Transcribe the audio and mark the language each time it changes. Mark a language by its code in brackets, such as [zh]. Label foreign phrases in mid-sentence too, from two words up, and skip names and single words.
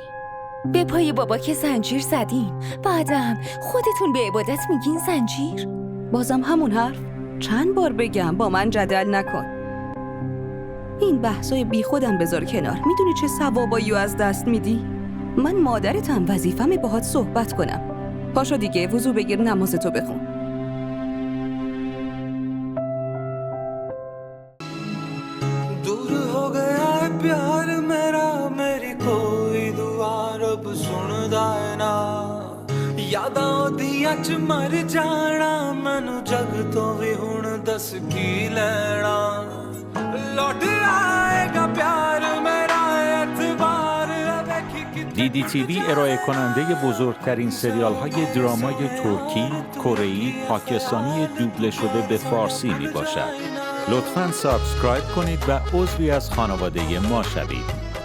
[fa] به پای بابا که زنجیر زدین، بعدم خودتون به عبادت میگین زنجیر؟ بازم همون حرف؟ چند بار بگم با من جدل نکن. این بحثای بی خودم بذار کنار. میدونی چه ثوابایی از دست میدی؟ من مادرتم، وظیفمه باهات صحبت کنم. پاشو دیگه وضو بگیر نمازتو بخون. [pa] ਦੂਰ ਹੋ ਗਿਆ ਹੈ ਪਿਆਰ ਮੇਰਾ, ਮੇਰੀ ਕੋਈ ਦੁਆ ਰੱਬ ਸੁਣਦਾ ਹੈ ਨਾ। ਯਾਦਾਂ ਓਦੀਆਂ ਚ ਮਰ ਜਾਣਾ, ਮੈਨੂੰ ਜੱਗ ਤੋਂ ਭੀ ਹੁਣ ਦੱਸ ਕੀ ਲੈਣਾ। [hi] लौट आएगा प्यार मेरा, [pa] ਏਤਬਾਰ ਦੇਖੀ ਕਿ [fa] DDTV ارائه کننده بزرگترین سریال های درامای ترکی، کره‌ای، پاکستانی دوبله شده به فارسی می باشد. لطفاً سابسکرایب کنید و عضوی از خانواده ما شوید.